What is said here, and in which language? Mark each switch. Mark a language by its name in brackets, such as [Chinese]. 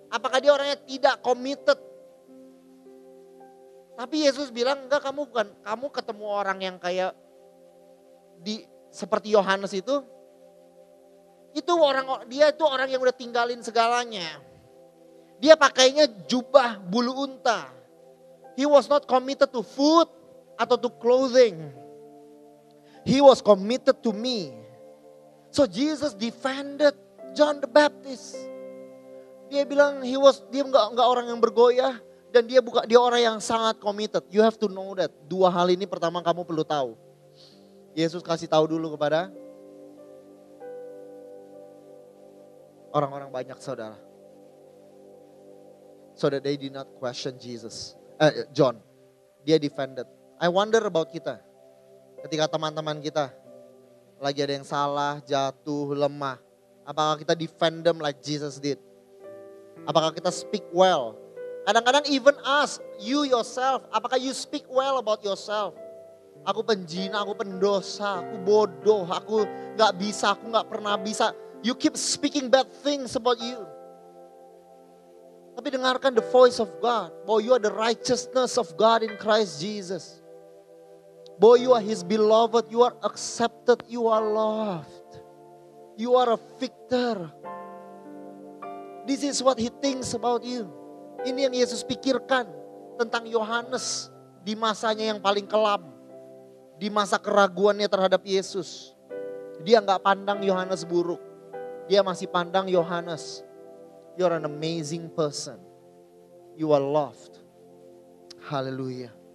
[Indonesian] Apakah dia orangnya tidak committed? Tapi Yesus bilang enggak, kamu ketemu orang yang kayak seperti Yohanes itu dia itu orang yang udah tinggalin segalanya. Dia pakainya jubah bulu unta. [English] He was not committed to food atau to clothing. He was committed to me. So Jesus defended John the Baptist. [Indonesian] Dia bilang dia enggak orang yang bergoyah dan dia orang yang sangat committed. [English] You have to know that. [Indonesian] Dua hal ini pertama kamu perlu tahu. Yesus kasih tahu dulu kepada orang-orang banyak, saudara. [English] So that they did not question John. Dia defended. I wonder about kita. [Indonesian] Ketika teman-teman kita lagi ada yang salah, jatuh, lemah. Apakah kita [English] defend them like Jesus did? Apakah kita speak well? Kadang-kadang even us, you yourself, apakah you speak well about yourself? [Indonesian] Aku penjina, aku pendosa, aku bodoh, aku gak bisa, aku gak pernah bisa. [English] You keep speaking bad things about you. [Indonesian] Tapi dengarkan [English] the voice of God. Bahwa you are the righteousness of God in Christ Jesus. Bahwa you are His beloved, you are accepted, you are loved. You are a victor. This is what He thinks about you. [Indonesian] Ini yang Yesus pikirkan tentang Yohanes di masanya yang paling kelam. Di masa keraguannya terhadap Yesus. Dia gak pandang Yohanes buruk. Dia masih pandang Yohanes, [English] you're an amazing person. You are loved. Haleluya.